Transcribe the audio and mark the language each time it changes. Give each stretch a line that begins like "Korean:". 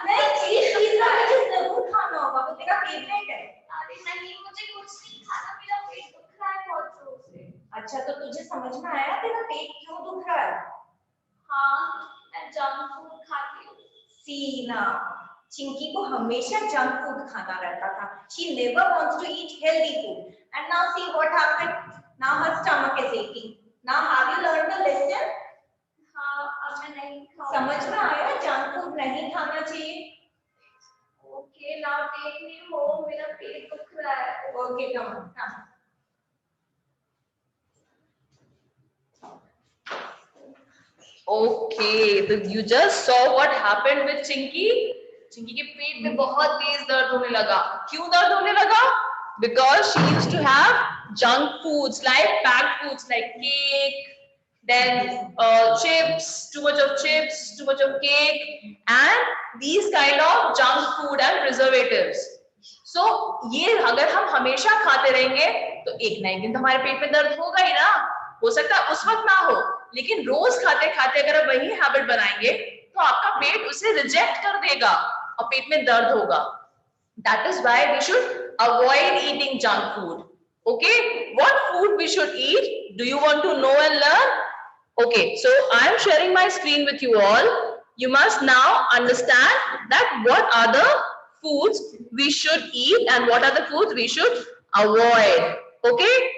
Hindi: नहीं, चीज पिज़्ज़ा मुझे जरूर खाना होगा. वो तेरा फेवरेट है. अरे नहीं, मुझे कुछ नहीं खाना. मेरा पेट दुख रहा है बहुत जोर से. अच्छा, तो तुझे समझ में आया तेरा पेट क्यों दुख रहा है? हाँ, मैं जंक फूड खाती हूँ. सीना, चिंकी को हमेशा जंक फूड खाना रहता था.
English: She never wants to eat healthy food. And now see what happened. Now her stomach is aching. Now have you learned the lesson?
Hindi: हाँ, अब मैं नहीं खाऊंगी. समझ में आया जंक फूड नहीं खाना चाहिए.
English: Okay, now take me home.
Hindi: मेरा पेट दुख रहा है.
English: Okay, come on, come. Okay, so you just saw what happened with Chinky.
Hindi: Chinky के पेट में बहुत तेज दर्द होने लगा. क्यों दर्द होने लगा?
English: Because she used to have junk foods like packed foods like cake, then chips, too much of chips, too much of cake, and these kind of junk food and preservatives.
Hindi: So ये अगर हम हमेशा खाते रहेंगे तो एक ना एक दिन तो हमारे पेट में दर्द होगा ही ना. हो सकता है उस वक्त ना हो, लेकिन रोज खाते खाते अगर आप वही हैबिट बनाएंगे तो आपका पेट उसे रिजेक्ट कर देगा और पेट में दर्द होगा.
English: That is why we should avoid eating junk food. Okay, what food we should eat? Do you want to know and learn? Okay, so I am sharing my screen with you all. You must now understand that what are the foods we should eat and what are the foods we should avoid. Okay?